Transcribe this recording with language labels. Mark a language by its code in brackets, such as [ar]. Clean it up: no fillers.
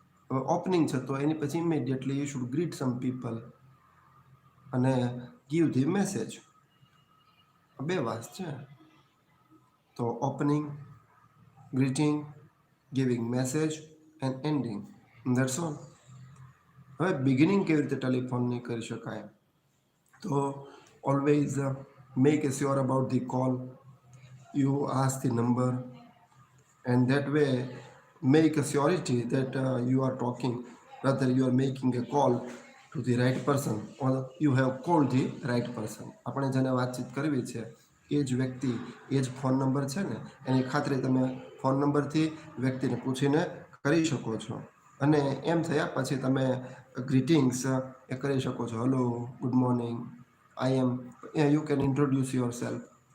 [en] opening [gu] છે તો એની પછી [en] immediately you should greet some people [gu] અને [en] Give the message. [gu] 2 વાત છે. [en] તો opening, greeting, giving message and ending, that's all. [gu] હવે બિગિનિંગ કેવી રીતે ટેલિફોનની કરી શકાય? તો [en] always make sure about the call. You ask the number, and that way make a surety that you are talking, rather you are making a call to the right person, or you have called the right person. [gu] આપણે જેને વાતચીત કરવી છે એ જ વ્યક્તિ, એ જ phone number છે ને, એની ખાતરી તમે ફોન નંબરથી વ્યક્તિને પૂછીને કરી શકો છો. અને એમ થયા પછી તમે ગ્રીટિંગ્સ એ કરી શકો છો. [en] Hello, good morning, I am, you can introduce yourself.